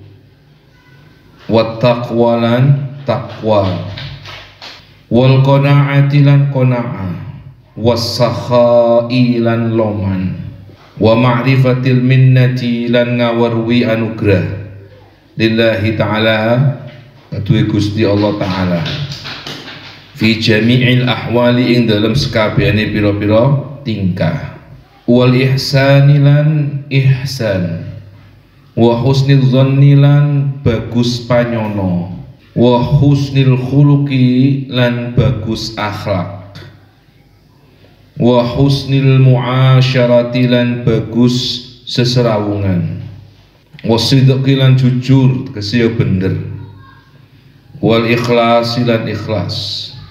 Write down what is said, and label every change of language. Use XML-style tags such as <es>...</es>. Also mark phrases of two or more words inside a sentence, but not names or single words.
<jv>wattaqwalan taqwa, wal qanaatilan qanaah, wassakha'i lan loman,</jv> <ar>ومعرفة المنة</ar> <jv>lan ngawarwi anugrah lillahi ta'ala kaduwe Gusti Allah ta'ala</jv> <ar>في جميع الأحوال</ar> <jv>ing dalam sekabehane pira-pira tingkah,</jv> <ar>والإحسان</ar> <jv>lan ihsan,</jv> <ar>وحسن الظن</ar> <jv>lan bagus panyono,</jv> <ar>وحسن الخلق</ar> <jv>lan bagus akhlak,</jv> <ar>وحسن المعاشرة</ar> <jv>lan bagus seserawungan,</jv> <ar>والصدق</ar> <jv>lan jujur kesiya bener,</jv> <ar>والإخلاص</ar> <jv>lan ikhlas.</jv>